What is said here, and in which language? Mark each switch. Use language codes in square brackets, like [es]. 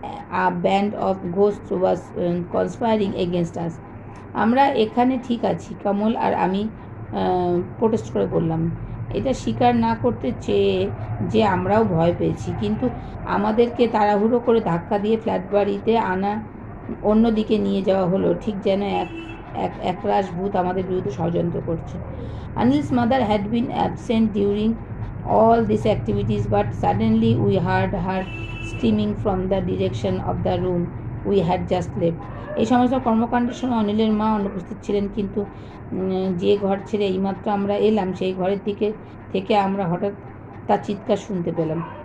[en] a band of ghosts was conspiring against us. [bn] আমরা এখানে ঠিক আছি, কমল আর আমি প্রোটেস্ট করে বললাম। এটা স্বীকার না করতে চেয়ে যে আমরাও ভয় পেয়েছি, কিন্তু আমাদেরকে তাড়াহুড়ো করে ধাক্কা দিয়ে ফ্ল্যাট বাড়িতে অন্যদিকে নিয়ে যাওয়া হলো, ঠিক যেন একরাশ ভূত আমাদের বিরুদ্ধে ষড়যন্ত্র করছে। [en] Anil's mother had been absent during all these activities, but suddenly we heard her screaming from the direction of the room we had just left. [bn] এই সমস্ত কর্মকাণ্ডের সময় অনিলের মা অনুপস্থিত ছিলেন, কিন্তু যে ঘর ছেড়ে এইমাত্র আমরা এলাম সেই ঘরের দিকে থেকে আমরা হঠাৎ তার চিৎকার শুনতে পেলাম।